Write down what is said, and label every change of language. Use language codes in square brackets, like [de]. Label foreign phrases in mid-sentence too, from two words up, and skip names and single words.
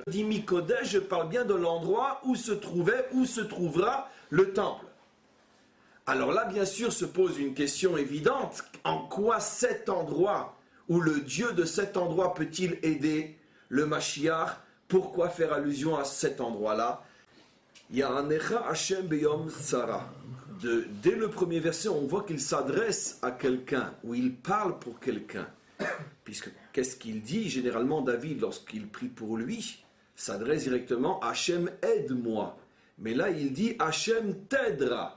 [fr] Dit Mikodesh, je parle bien de l'endroit où se trouvait, où se trouvera le temple. Alors là, bien sûr, se pose une question évidente. En quoi cet endroit, ou le Dieu de cet endroit peut-il aider le Mashiach? Pourquoi faire allusion à cet endroit-là? [he] יענך השם ביום צרה. [fr] Dès le premier verset, on voit qu'il s'adresse à quelqu'un, ou il parle pour quelqu'un. Puisque, qu'est-ce qu'il dit généralement David lorsqu'il prie pour lui? S'adresse directement, Hachem aide-moi. Mais là, il dit, Hachem t'aidera.